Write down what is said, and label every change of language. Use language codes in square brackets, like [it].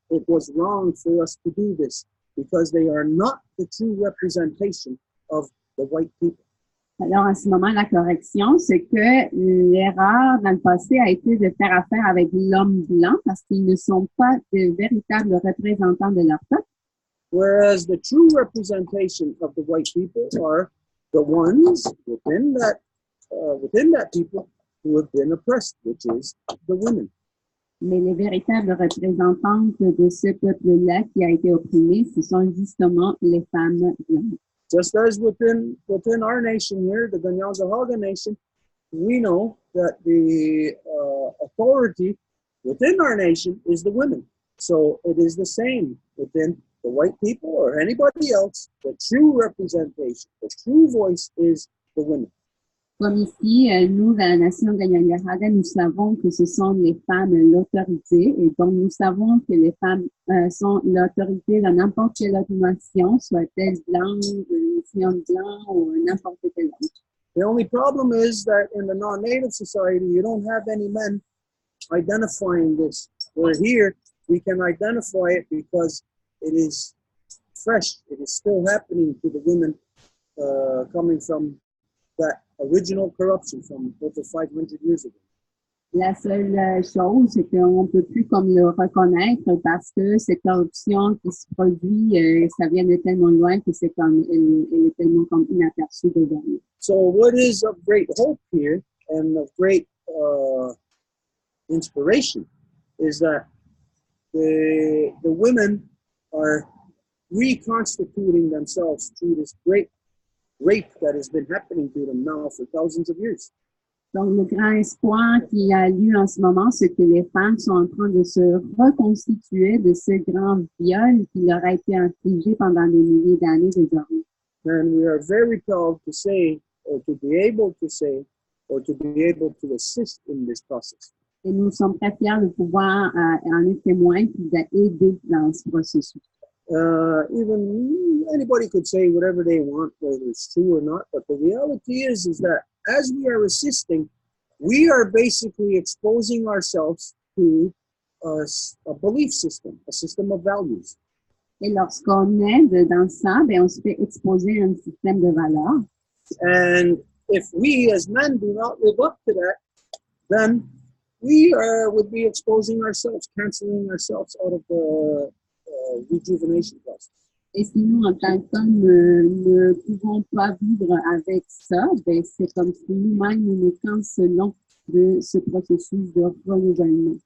[en] It was wrong for us to do this because they are not the true representation of the white people. [fr] Alors, en ce moment, la correction, c'est que l'erreur dans le passé a été de faire affaire avec l'homme blanc parce qu'ils ne sont pas de véritables représentants de leur peuple. [en] Whereas the true representation of the white people are the ones within that people who have been oppressed, which is the women. [fr] Mais les véritables représentantes de ce peuple-là qui a été opprimé, ce sont justement les femmes blanches. [en] Just as within our nation here, the Ganyanzahaga nation, we know that the authority within our nation is the women. So it is the same within the white people or anybody else. The true representation, the true voice is the women. [fr] Comme ici, nous, dans la nation Ganyanzahaga, nous savons que ce sont les femmes l'autorité, et donc nous savons que les femmes sont l'autorité dans n'importe quelle autre nation, soit-elle blanche, nation blanc ou n'importe quelle autre. [en] The only problem is that in the non-native society, you don't have any men identifying this. Where here, we can identify it because it is fresh. It is still happening to the women coming from that original corruption from over 500 years ago. [fr] La seule chose, c'est qu'on ne peut plus comme le reconnaître parce que cette corruption qui se produit, ça vient de tellement loin que c'est comme, elle est tellement comme inaperçue devant nous. [en] So what is of great hope here and of great inspiration is that the women are reconstituting themselves through this great rape that has been happening to them now for thousands of years. [fr] Donc, le grand espoir qui a lieu en ce moment, c'est que les femmes sont en train de se reconstituer de ce grand viol qui leur a été infligé pendant des milliers d'années désormais. [en] And we are very proud to say, or to be able to say, or to be able to assist in this process. [fr] Et nous sommes très fiers de pouvoir en être témoins et d'aider dans ce processus. [en] Even anybody could say whatever they want, whether it's true or not, but the reality is that as we are assisting, we are basically exposing ourselves to a belief system, a system of values. [fr] Et lorsqu'on aide dans ça, ben on se fait exposer à un système de valeurs. [en] And if we as men do not live up to that, then we would be exposing ourselves, canceling ourselves out of the rejuvenation process. [fr] Et si nous, en tant qu'hommes, ne pouvons pas vivre avec ça, ben c'est comme si nous-mêmes nous nous cancelons de ce processus de renouvellement.